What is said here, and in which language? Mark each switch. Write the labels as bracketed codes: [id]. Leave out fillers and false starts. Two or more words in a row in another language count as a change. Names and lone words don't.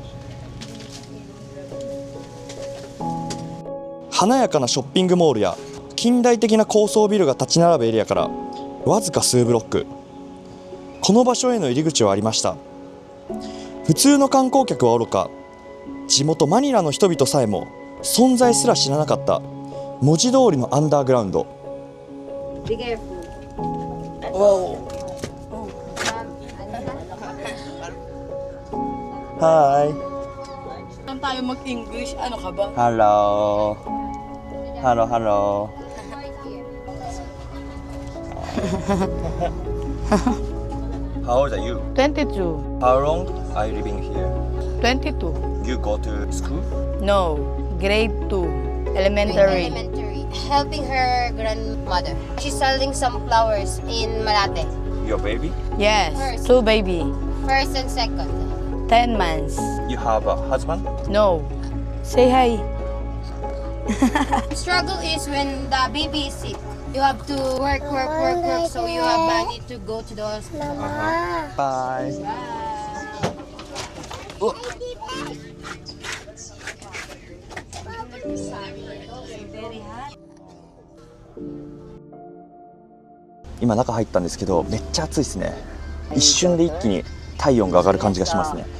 [ja] 華やかなショッピングモールや近代的な高層ビルが立ち並ぶエリアからわずか数ブロック、この場所への入り口はありました。普通の観光客はおろか、地元マニラの人々さえも存在すら知らなかった文字通りのアンダーグラウンド。Hi. [tl] Saan tayo mag-English? Ano ka ba? [en] Hello. Hello, hello. How old are you? 22. How long are you living here? 22. You go to school? No. Grade 2. Elementary. Elementary. Helping her grandmother. She's selling some flowers in Malate. Your baby? Yes. First. 2 baby. First and second. 10 months. You have a husband? No. Say hi. Struggle is when the baby is sick. You have to work. So you have money to go to the hospital. Bye. Oh. [ja] 今中入ったんですけどめっちゃ暑いですね。一瞬で一気に体温が上がる感じがしますね。